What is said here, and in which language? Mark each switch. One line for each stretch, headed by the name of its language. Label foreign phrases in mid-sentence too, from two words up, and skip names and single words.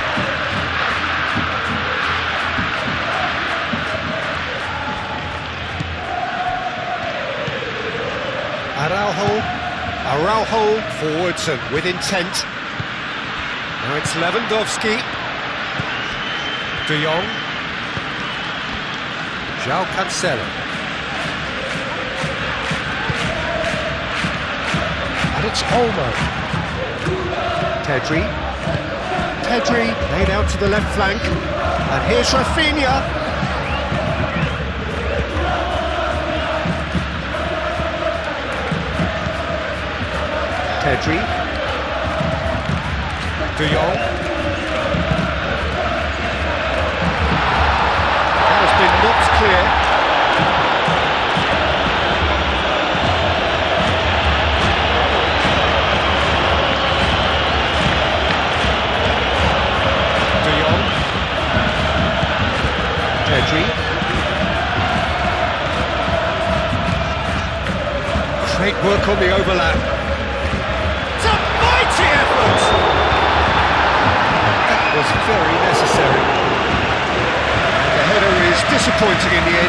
English: Araujo forwards and with intent. Now it's Lewandowski. De Jong. João Cancelo. And it's Olmo. Pedri. Pedri laid out to the left flank. And here's Rafinha. Pedri. De Jong. That has been knocked clear. De Jong. Pedri. Great work on the overlap. Was very necessary. And the header is disappointing in the end.